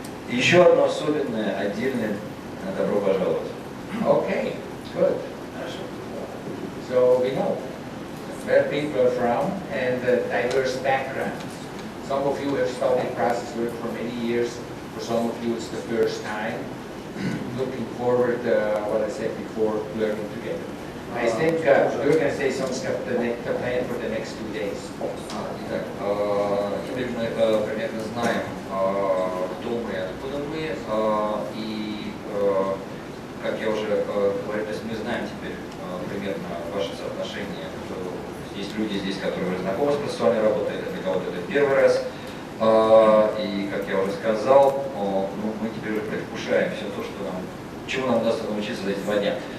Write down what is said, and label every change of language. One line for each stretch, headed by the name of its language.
Russian: Еще одно особенное, отдельное добро пожаловать.
English: Okay, good.
Russian: Хорошо.
English: So we know where people are from and diverse backgrounds. Some of you have studied process work for many years. For some of you it's the first time. Looking forward, what I said before, learning together. I think you're going to say something about the plan for the next 2 days.
Russian: Итак, теперь мы примерно знаем, кто мы, откуда мы, и, как я уже говорил, то есть мы знаем теперь примерно ваше соотношение, что здесь люди, которые уже знакомы с процессуальной работой, это для кого-то это первый раз, и, как я уже сказал, ну, мы теперь уже предвкушаем все то, чему нам удастся научиться за эти 2 дня.